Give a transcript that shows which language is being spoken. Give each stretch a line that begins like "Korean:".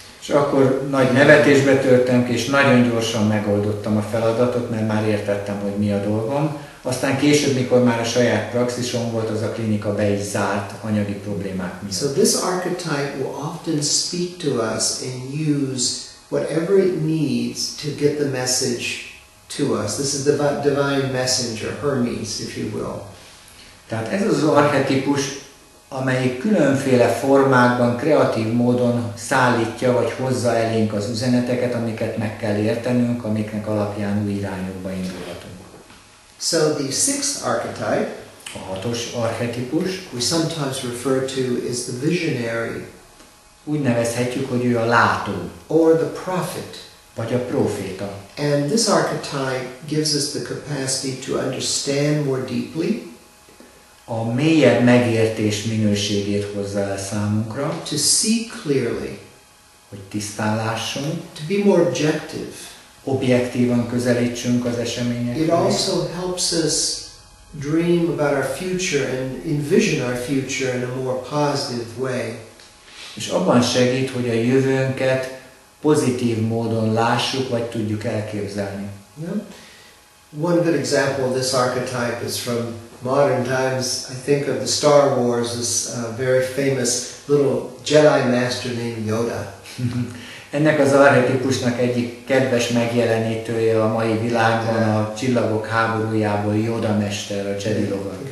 Hungarian: És akkor nagy nevetésbe törtem ki, és nagyon gyorsan megoldottam a feladatot, mert már értettem, hogy mi a dolgom. Aztán később, mikor már a saját praxisom volt, az a klinika be is zárt anyagi problémák miatt.
English: So this archetype will often speak to us and use whatever it needs to get the message to us. This is the divine messenger, Hermes, if you will.
Hungarian: Tehát ez az archetípus amelyik különféle formákban, kreatív módon szállítja vagy hozza elénk az üzeneteket, amiket meg kell értenünk, amiknek alapján új irányokba indulhatunk.
English: So the sixth archetype,
Hungarian: A hatos archetipus,
English: we sometimes refer to as the visionary,
Hungarian: úgy nevezhetjük, hogy ő a látó,
English: or the prophet.
Hungarian: vagy a próféta.
English: And this archetype gives us the capacity to understand more deeply,
Hungarian: A mélyebb megértés minőségét hozza el számunkra,
English: to see clearly,
Hungarian: hogy tisztán lássunk,
English: to be more objective.
Hungarian: objektívan közelítsünk az
English: It
Hungarian: eseményekhez.
English: also helps us dream about our future and envision our future in a more positive way.
Hungarian: És abban segít, hogy a jövőnket pozitív módon lássuk, vagy tudjuk elképzelni.
English: Yeah? One good example of this archetype is from modern times. I think of the Star Wars, this very famous little Jedi master named Yoda.
Hungarian: Ennek az archetipusnak egyik kedves megjelenítője a mai világban a Csillagok háborújából Yoda mester, a Jedi lovag.